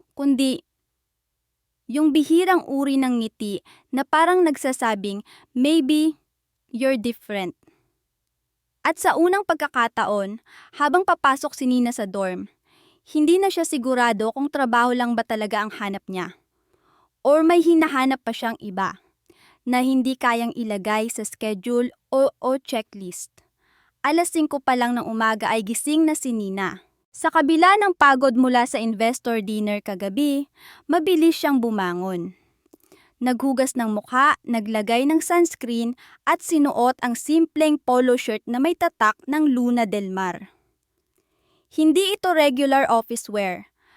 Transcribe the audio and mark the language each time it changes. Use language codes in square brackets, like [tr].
[tl] Kundi, yung bihirang uri ng ngiti na parang nagsasabing, [en] maybe you're different. [tl] At sa unang pagkakataon, habang papasok si Nina sa dorm, hindi na siya sigurado kung trabaho lang ba talaga ang hanap niya. Or may hinahanap pa siyang iba na hindi kayang ilagay sa schedule o checklist. Alas 5 pa lang ng umaga ay gising na si Nina. Sa kabila ng pagod mula sa investor dinner kagabi, mabilis siyang bumangon. Naghugas ng mukha, naglagay ng sunscreen at sinuot ang simpleng polo shirt na may tatak ng Luna del Mar. Hindi ito regular office wear.